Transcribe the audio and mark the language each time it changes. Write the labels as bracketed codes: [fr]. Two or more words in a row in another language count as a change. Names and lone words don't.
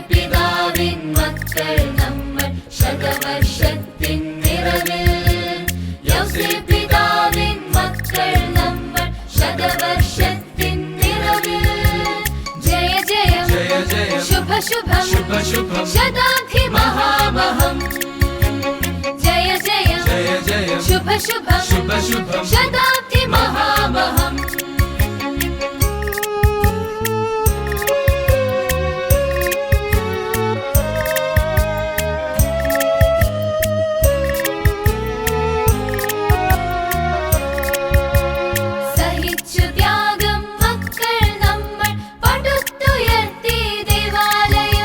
[ml] പിതാവിൻ മക്കൾ നമ്മൾ ശതവർഷത്തിൻ നിറവിൽ യോസേപ്പ് പിതാവിൻ മക്കൾ നമ്മൾ ശതവർഷത്തിൻ നിറവിൽ [sa] ജയ ജയ शुभं शताब्दी महामहं जय जय शुभं शताब्दी महामहं [ml] സഹിച്ചു ത്യാഗം മക്കൾ നമ്മൾ പടുത്തുയർത്തി ദേവാലയം